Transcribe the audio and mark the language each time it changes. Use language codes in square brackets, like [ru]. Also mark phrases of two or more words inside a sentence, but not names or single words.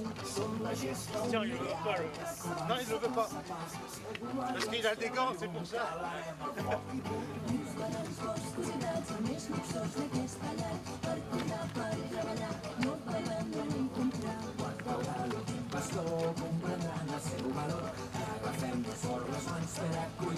[ca] Som la gesta [fr] Tiens, il veut pas. Non, il ne veut pas. Parce qu'il a des gants, c'est pour ça. [ca] els boscos i dels més luxós d'aquesta llar, per cuidar, per treballar, no podem ni comprar. Quan veurà l'últim pastor comprendran el seu valor. Agafem-nos fort les mans per a